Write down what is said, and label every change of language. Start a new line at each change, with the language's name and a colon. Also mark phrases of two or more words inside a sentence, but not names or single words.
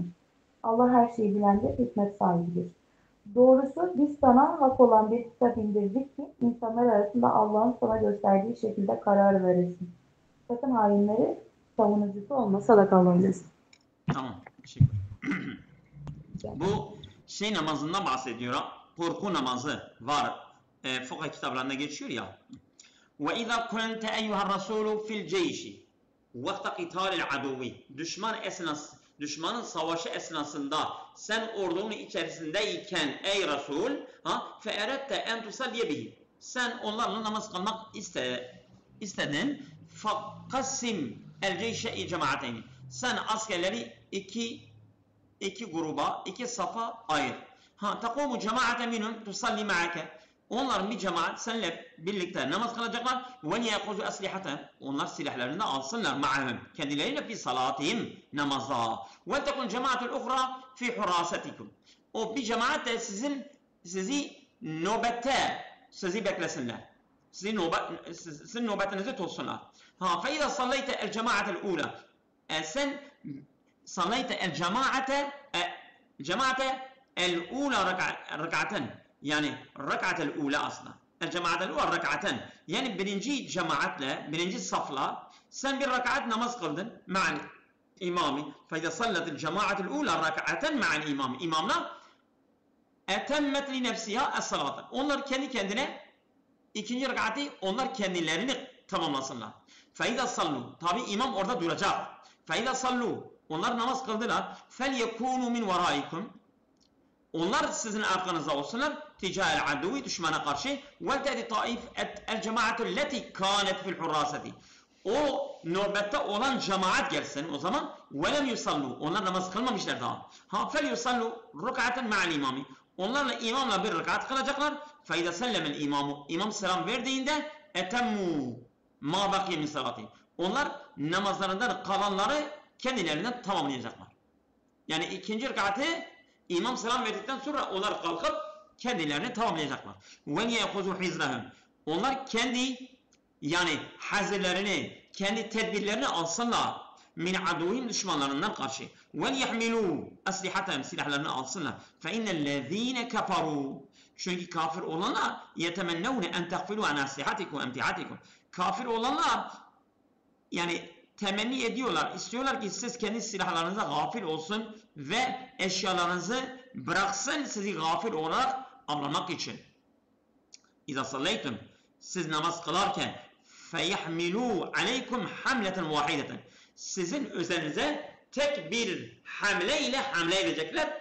Turkish: Allah her şeyi bilendir, hikmet sahibidir. Doğrusu biz sana hak olan bir kitap indirdik ki insanlar arasında Allah'ın sana gösterdiği şekilde karar verirsin. Sakın hainleri savunucusu olma. Sadakallahu. Tamam. Teşekkür. Bu şey namazından bahsediyor. Korku namazı var. Fıkıh kitaplarında geçiyor ya.
Arabic: وَاِذَا كُنْتَ اَيُّهَا الرَّسُولُ فِي الْجَيْشِ وَقْتَ قِتَالِ الْعَدُوِّ
Turkish: Düşmanın savaşı esnasında sen ordunun içerisindeyken ey Resul
Arabic: فَاَرَدْتَ اَنْ تُسَلِّيَ بِهِ
Turkish: Sen onlarla namaz kılmak istedin.
Arabic: فقسم الجيش جماعتين
Turkish: Sen askerleri iki gruba, iki safa ayır.
Arabic: تقوم جماعة منهم تصلي معك.
Turkish: Onların bir cemaat seninle birlikte namaz kılacaklar.
Arabic: ويأخذوا أسلحة.
Turkish: Onlar silahlarını alsınlar ma'ahum. Kendileriyle
Arabic: في صلاتهم
Turkish: namazda.
Arabic: وتكن الجماعة الأخرى في حراستكم.
Turkish: O bir cemaat de sizi nöbette sizi beklesinler. Sizin nöbetinizi tutsunlar.
Arabic: فإذا صليت الجماعة الأولى. Sen صليت جماعة الأولى ركعتين يعني الركعة الأولى أصلا الجماعة الأولى ركعتين يعني
Turkish: birinci safla sen bir rekat namaz kıldın
Arabic: مع الإمام فإذا صلت الجماعة الأولى ركعتين مع الإمام
Turkish: imamla
Arabic: أتمت لنفسها الصلاة
Turkish: onlar kendi kendine ikinci rekatı onlar kendilerini tamamlasınlar
Arabic: فإذا صلوا
Turkish: tabi imam orada duracak
Arabic: فإذا صلوا
Turkish: onlar namaz kıldılar.
Arabic: فَلْيَكُونُوا مِنْ وَرَائِكُمْ
Turkish: Onlar sizin arkanızda olsunlar.
Arabic: تِجَاهَ الْعَدُوِ
Turkish: düşmana karşı.
Arabic: وَلْتَدِ طَائِفْ الْجَمَاعَةُ الَّتِي كَانَتْ فِي الْحُرَّاسَةِ
Turkish: O nöbette olan cemaat gelsin o zaman.
Arabic: وَلَمْ يُصَلُّوا
Turkish: Onlar namaz kılmamışlar daha.
Arabic: فَلْيُصَلُّوا رُكْعَةً مَعَ الْاِمَامِ
Turkish: Onlarla imamla bir rekat kılacaklar.
Arabic: فَاِذَا سَلَّمَ الْاِمَامُ
Turkish: İmam selam verdiğinde
Arabic: اَتَمُّوا مَا بَقِيَ مِنْ صَلَاتِهِ
Turkish: Onlar namazlarından kalanları kendilerinden tamamlayacaklar. Yani ikinci rekatı imam selam verdikten sonra onlar kalkıp kendilerini tamamlayacaklar.
Arabic: وَلْيَأْخُذُوا حِزْرَهُمْ
Turkish: Onlar kendi yani hazırlarını, kendi tedbirlerini alsınlar.
Arabic: من عدوهم
Turkish: düşmanlarından karşı.
Arabic: وَلْيَحْمِلُوا أَسْلِحَتَهُمْ
Turkish: silahlarını alsınlar.
Arabic: فَاِنَّ الَّذ۪ينَ كَفَرُوا
Turkish: Çünkü kafir olanlar
Arabic: يَتَمَنَّوْنَ اَنْ تَغْفِلُوا عَنْ أَسْلِحَتِكُمْ وَاَمْتِعَتِكُمْ
Turkish: Kafir olanlar yani temenni ediyorlar, istiyorlar ki siz kendi silahlarınıza gafil olsun ve eşyalarınızı bıraksın sizi gafil olarak avlamak için.
Arabic: إذا صليتم
Turkish: siz namaz kılarken
Arabic: فيحملوا عليكم حملة واحدة
Turkish: sizin üzerinize tek bir hamle ile hamle edecekler.